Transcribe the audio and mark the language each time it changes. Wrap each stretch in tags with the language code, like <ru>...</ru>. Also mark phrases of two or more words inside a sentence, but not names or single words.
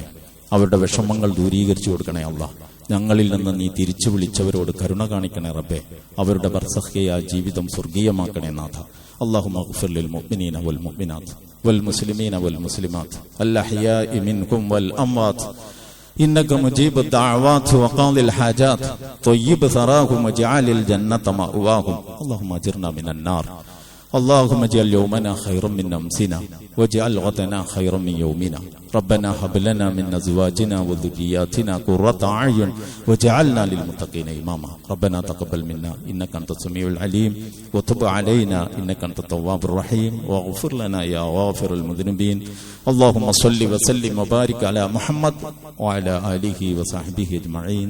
<ml>അവരുടെ വിഷമങ്ങൾ ദൂരീകരിച്ചു കൊടുക്കണേ അല്ലാഹ്. ഞങ്ങളിൽ നിന്ന് നീ തിരിച്ചു വിളിച്ചവരോട് കരുണ കാണിക്കണേ റബ്ബേ. അവരുടെ ബർസഖിയ ജീവിതം സ്വർഗീയമാക്കണേ നാഥ.</ml> <ar>اللهم اغفر للمؤمنين والمؤمنات والمسلمين والمسلمات الأحياء منكم والأموات إنك مجيب الدعوات وقاضي الحاجات طيب ثراهم واجعل الجنة مأواهم اللهم أجرنا من النار اللهم اجعل يومنا خيرا من أمسنا واجعل غدنا خيرا من يومنا ربنا هب لنا من أزواجنا وذرياتنا قرة أعين واجعلنا للمتقين إماما ربنا تقبل منا إنك أنت السميع العليم وتب علينا إنك أنت التواب الرحيم واغفر لنا يا غافر المذنبين اللهم صل وسلم وبارك على محمد وعلى آله وصحبه أجمعين.</ar>